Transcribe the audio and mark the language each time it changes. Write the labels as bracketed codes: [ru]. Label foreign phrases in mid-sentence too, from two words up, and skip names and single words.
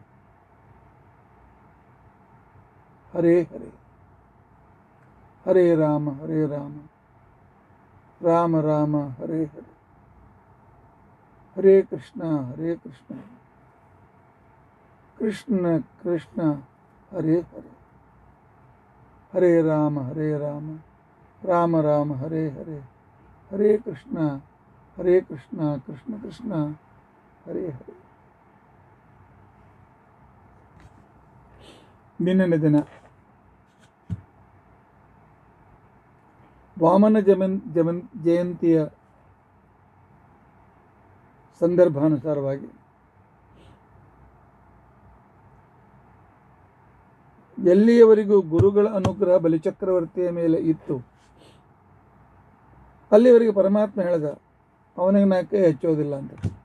[sa] ಹರೇ ಹರೇ, ಹರೇ ರಾಮ ರಾಮ ರಾಮ ಹರೇ ಹರೇ, ಹರೇ ಕೃಷ್ಣ ಕೃಷ್ಣ ಕೃಷ್ಣ ಹರೇ ಹರೇ, ಹರೇ ರಾಮ ರಾಮ ರಾಮ ಹರೇ ಹರೇ, ಹರೇ ಕೃಷ್ಣ ಕೃಷ್ಣ ಕೃಷ್ಣ ಹರೇ ಹರೇ. [kn] ನಿನ್ನೆ ದಿನ ವಾಮನ ಜಯಂತಿಯ ಸಂದರ್ಭಾನುಸಾರವಾಗಿ ಎಲ್ಲಿಯವರೆಗೂ ಗುರುಗಳ ಅನುಗ್ರಹ ಬಲಿಚಕ್ರವರ್ತಿಯ ಮೇಲೆ ಇತ್ತು ಅಲ್ಲಿವರೆಗೆ ಪರಮಾತ್ಮ ಹೇಳಿದ ಅವನಿಗೆ ನಾ ಕೈ ಹಚ್ಚೋದಿಲ್ಲ ಅಂತ.